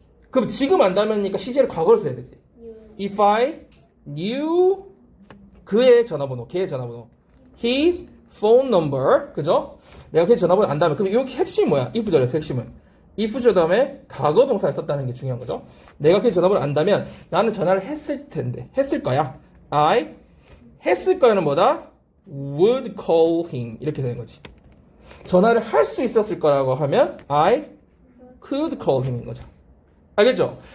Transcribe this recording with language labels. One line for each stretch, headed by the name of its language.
Korean: 그럼 지금 안다면이니까 시제를 과거로 써야 되지.
English: If I knew
Korean: 그의 전화번호, 걔의 전화번호,
English: his phone number,
Korean: 그죠? 내가 걔 전화번호 안다면, 그럼 여기 핵심이 뭐야? if 절에서 핵심은 if 절 다음에 과거 동사를 썼다는 게 중요한 거죠. 내가 걔 전화번호 안다면 나는 전화를 했을 텐데, 했을 거야. I 했을 거야는 뭐다?
English: would call him
Korean: 이렇게 되는 거지. 전화를 할 수 있었을 거라고 하면
English: I could call him
Korean: 인 거죠. 알겠죠?